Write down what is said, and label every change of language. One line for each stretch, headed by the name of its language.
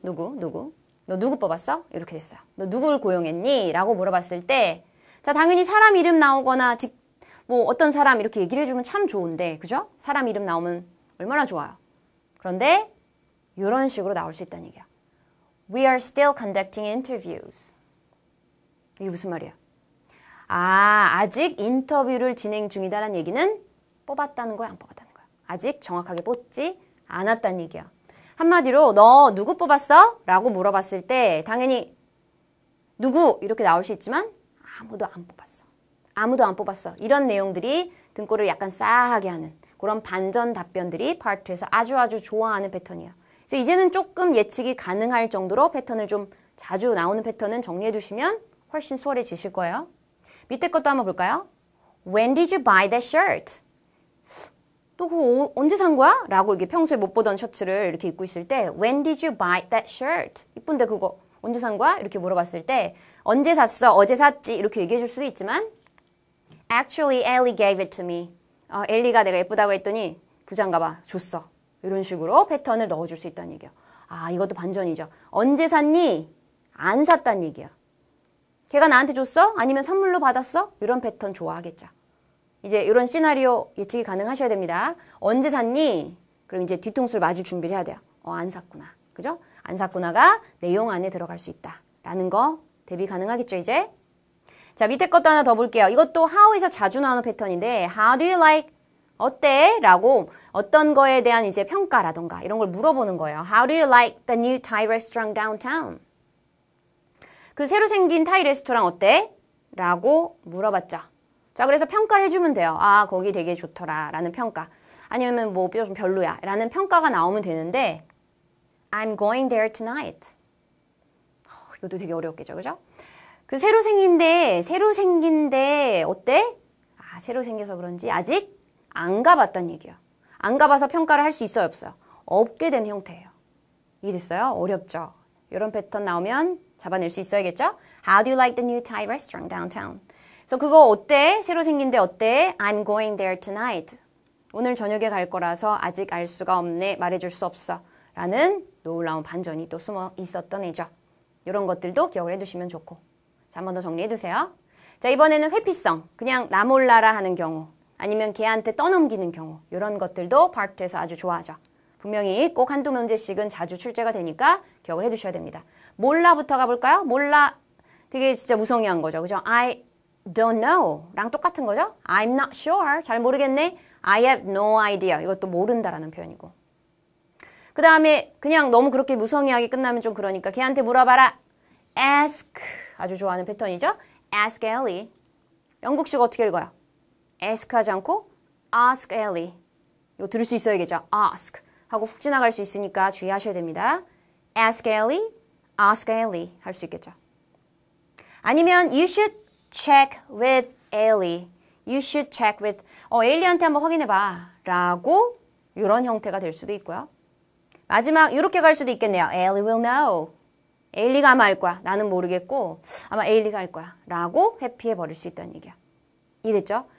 Korean: 너 누구 뽑았어? 이렇게 됐어요. 너 누구를 고용했니? 라고 물어봤을 때 자, 당연히 사람 이름 나오거나 뭐 어떤 사람 이렇게 얘기를 해주면 참 좋은데 그죠? 사람 이름 나오면 얼마나 좋아요. 그런데 이런 식으로 나올 수 있다는 얘기야.
English: We are still conducting interviews.
Korean: 이게 무슨 말이야? 아직 인터뷰를 진행 중이다라는 얘기는 뽑았다는 거야, 안 뽑았다는 거야? 아직 정확하게 뽑지 않았다는 얘기야. 한마디로 너 누구 뽑았어? 라고 물어봤을 때 당연히 누구 이렇게 나올 수 있지만 아무도 안 뽑았어. 아무도 안 뽑았어. 이런 내용들이 등골을 약간 싸하게 하는 그런 반전 답변들이 파트에서 아주 좋아하는 패턴이에요. 그래서 이제는 조금 예측이 가능할 정도로 패턴을 좀 자주 나오는 패턴은 정리해 두시면 훨씬 수월해지실 거예요. 밑에 것도 한번 볼까요?
English: When did you buy that shirt?
Korean: 너 그거 언제 산 거야? 라고 이게 평소에 못 보던 셔츠를 이렇게 입고 있을 때
English: When did you buy that shirt?
Korean: 이쁜데 그거 언제 산 거야? 이렇게 물어봤을 때 언제 샀어? 어제 샀지? 이렇게 얘기해 줄 수도 있지만
English: Actually, Ellie gave it to me.
Korean: 엘리가 내가 예쁘다고 했더니 부자인가 봐. 줬어. 이런 식으로 패턴을 넣어줄 수 있다는 얘기야. 아, 이것도 반전이죠. 언제 샀니? 안 샀다는 얘기야. 걔가 나한테 줬어? 아니면 선물로 받았어? 이런 패턴 좋아하겠죠. 이제 이런 시나리오 예측이 가능하셔야 됩니다. 언제 샀니? 그럼 이제 뒤통수를 맞을 준비를 해야 돼요. 안 샀구나. 그죠? 안 샀구나가 내용 안에 들어갈 수 있다. 라는 거 대비 가능하겠죠, 이제? 자, 밑에 것도 하나 더 볼게요. 이것도 how에서 자주 나오는 패턴인데
English: how do you like?
Korean: 어때? 라고 어떤 거에 대한 이제 평가라던가 이런 걸 물어보는 거예요.
English: How do you like the new Thai restaurant downtown?
Korean: 그 새로 생긴 타이 레스토랑 어때? 라고 물어봤죠. 자, 그래서 평가를 해주면 돼요. 아, 거기 되게 좋더라 라는 평가. 아니면 뭐 좀 별로야 라는 평가가 나오면 되는데
English: I'm going there tonight.
Korean: 이것도 되게 어려웠겠죠, 그죠? 그 새로 생긴데 어때? 아, 새로 생겨서 그런지 아직 안 가봤단 얘기예요. 안 가봐서 평가를 할 수 있어요, 없어요? 없게 된 형태예요. 이해됐어요? 어렵죠? 이런 패턴 나오면 잡아낼 수 있어야겠죠?
English: How do you like the new Thai restaurant downtown?
Korean: 그래서 그거 어때? 새로 생긴데 어때?
English: I'm going there tonight.
Korean: 오늘 저녁에 갈 거라서 아직 알 수가 없네. 말해줄 수 없어. 라는 놀라운 반전이 또 숨어 있었던 애죠. 이런 것들도 기억을 해두시면 좋고. 자, 한 번 더 정리해두세요. 자, 이번에는 회피성. 그냥 나 몰라라 하는 경우. 아니면 걔한테 떠넘기는 경우. 이런 것들도 파트에서 아주 좋아하죠. 분명히 꼭 한두 문제씩은 자주 출제가 되니까 기억을 해두셔야 됩니다. 몰라부터 가볼까요? 몰라 되게 진짜 무성의한 거죠. 그죠?
English: I don't know
Korean: 랑 똑같은 거죠.
English: I'm not sure.
Korean: 잘 모르겠네.
English: I have no idea.
Korean: 이것도 모른다라는 표현이고. 그 다음에 그냥 너무 그렇게 무성의하게 끝나면 좀 그러니까 걔한테 물어봐라.
English: Ask.
Korean: 아주 좋아하는 패턴이죠.
English: Ask Ellie.
Korean: 영국식 어떻게 읽어요? Ask 하지 않고
English: Ask Ellie.
Korean: 이거 들을 수 있어야겠죠. Ask 하고 훅 지나갈 수 있으니까 주의하셔야 됩니다.
English: Ask Ellie, Ask Ellie
Korean: 할 수 있겠죠. 아니면
English: You should check with Ellie. You should check with
Korean: 엘리한테 한번 확인해봐 라고 이런 형태가 될 수도 있고요. 마지막 이렇게 갈 수도 있겠네요.
English: Ellie will know.
Korean: 에일리가 아마 알 거야. 나는 모르겠고 아마 에일리가 알 거야. 라고 회피해버릴 수 있다는 얘기야. 이해됐죠?